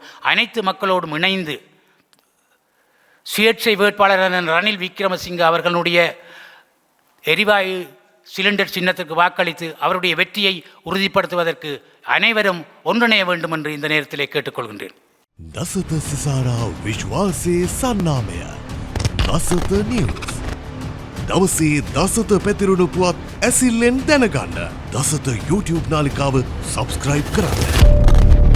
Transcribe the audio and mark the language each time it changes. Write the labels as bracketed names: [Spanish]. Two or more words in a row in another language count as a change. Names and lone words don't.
[Tamil] அனைத்து மக்களோடும் இணைந்து சுயேட்சை வேட்பாளரான ரணில் விக்ரமசிங்க அவர்களுடைய எரிவாயு சிலிண்டர் சின்னத்திற்கு வாக்களித்து அவருடைய வெற்றியை உறுதிப்படுத்துவதற்கு அனைவரும் ஒன்றிணைய வேண்டும் என்று இந்த நேரத்திலே கேட்டுக்கொள்கின்றேன். [Sinhala] දසත සිසාරා විශ්වාසයේ සන්නාමය දසත නිවස්. දවසේ දසත පැතිරුණු පුවත් ඇසිල්ලෙන් දැනගන්න දසත YouTube නාලිකාව සබස්ක්‍රයිබ් කරන්න.